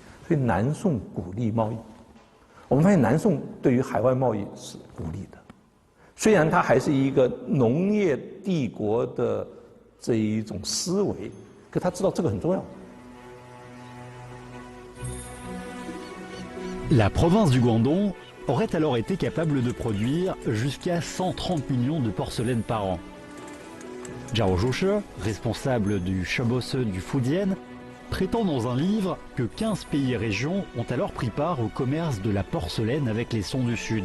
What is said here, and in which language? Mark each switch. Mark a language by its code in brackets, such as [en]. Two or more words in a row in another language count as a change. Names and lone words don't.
[zh] 所以南宋鼓励贸易，我们发现南宋对于海外贸易是鼓励的。虽然它还是一个农业帝国的这一种思维，可他知道这个很重要。 [fr] La province du Guangdong aurait alors été capable de produire jusqu'à 130 millions de porcelaines par an. Zhao Zhushi, responsable du Shebose du Fujian, prétend dans un livre que 15 pays et régions ont alors pris part au commerce de la porcelaine avec les Song du Sud.